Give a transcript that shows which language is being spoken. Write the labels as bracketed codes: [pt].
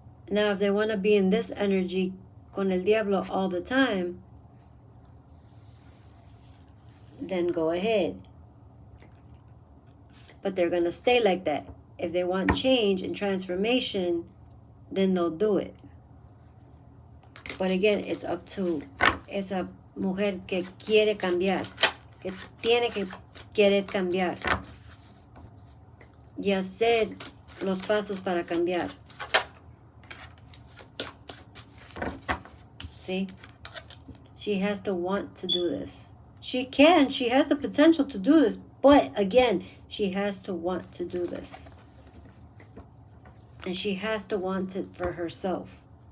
[en] Now, if they want to be in this energy [es] con el diablo [en] all the time, then go ahead. But they're going to stay like that. If they want change and transformation, then they'll do it. But again, it's up to [es] esa mujer que quiere cambiar, que tiene que querer cambiar y hacer los pasos para cambiar. [en] See? She has to want to do this. She has the potential to do this, but again, she has to want to do this. And she has to want it for herself.